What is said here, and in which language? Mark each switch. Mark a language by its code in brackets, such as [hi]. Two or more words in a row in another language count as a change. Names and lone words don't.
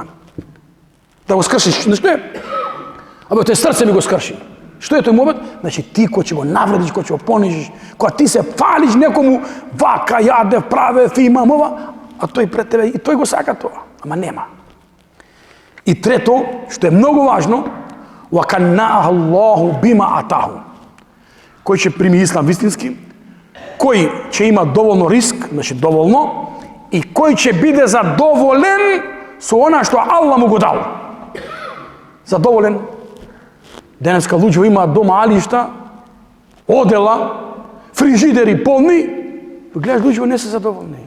[mk] Да го скршиш, нешто е? Абе, тој срце ми го скрши. Што е тој момент? Значи ти кој ќе го навредиш, кој ќе го понижиш, кога ти се фалиш некому, вака, јадев, правев, имам ова, а тој пред тебе, и тој го сака тоа, ама нема. И трето, што е многу важно, [ar] وَكَنَّاهَ اللَّهُ بِمَا أَتَاهُ. [mk] Кој ќе прими ислам вистински, кој ќе има доволно риск, значи доволно, и кој ќе биде задоволен со она што Аллах му го дал. Задоволен. Денеска луѓе имаат дома алишта, одела, фрижидери полни, гледаш луѓе не се задоволни.